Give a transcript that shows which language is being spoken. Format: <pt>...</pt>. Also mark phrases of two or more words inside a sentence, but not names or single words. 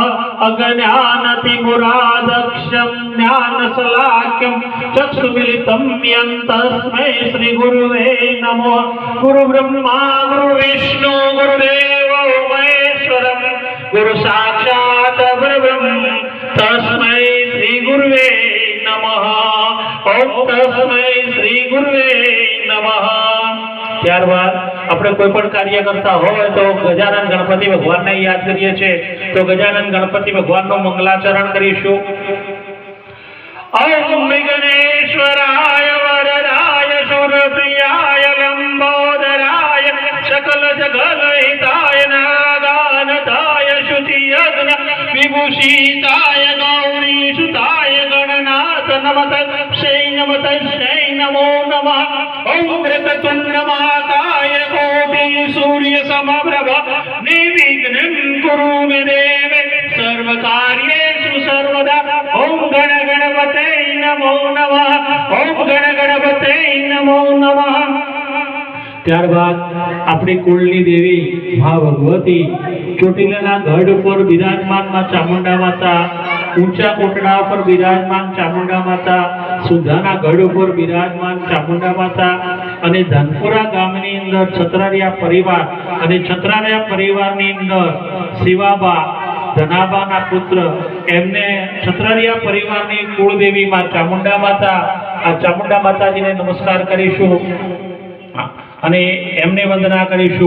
<sa>अज्ञानतिमुरादक्षं ज्ञानशलाक्यं चक्षुमिलितं येन तस्मै श्री गुरुवे नमो। गुरुब्रह्मा गुरुविष्णु गुरुदेवो महेश्वरं गुरु साक्षात् परब्रह्म तस्मै श्री गुरुवे नमः। ओम तस्मै श्री गुरुवे नमः।</sa> <gu>ત્યારબાદ આપણે કોઈ પણ કાર્ય કરતા હોય તો ગજાનન ગણપતિ ભગવાનને યાદ કરીએ છીએ, તો ગજાનન ગણપતિ ભગવાનનું મંગલાચરણ કરીશું।</gu> <sa>ઓમ વિઘ્નેશ્વરાય વરદાય સુરપ્રિયાય લંબોદરાય સકલ જગલ હિતાય નાગાનતાય શુચિયજ્ઞ વિભૂષિતાય ગૌરી સુતાય ગણનાથ નમતસ્यै નમો નમઃ। ओम वक्रतुंड महाकाय कोटि सूर्य समप्रभ निर्विघ्नं कुरु मे देव सर्वकार्येषु सर्वदा। ओम गण गणपते नमो नमः। ओम गण गणपते नमो नमः।</sa> <gu>ત્યારબાદ આપણી કુળની દેવી મા ભગવતી ચોટીલાના ગઢ ઉપર બિરાજમાન માં ચામુંડા માતા, ઊંચા કોટડા ઉપર બિરાજમાન ચામુંડા માતા, સુધાના ગઢ ઉપર બિરાજમાન ચામુંડા માતા અને ધનપુરા ગામની અંદર છત્રારિયા પરિવાર અને છત્રારિયા પરિવારની અંદર શિવાબા ધનાબાના પુત્ર એમને છત્રારિયા પરિવારની કુળદેવી માં ચામુંડા માતા, આ ચામુંડા માતાજીને નમસ્કાર કરીશું અને એમને વંદના કરીશું।</gu>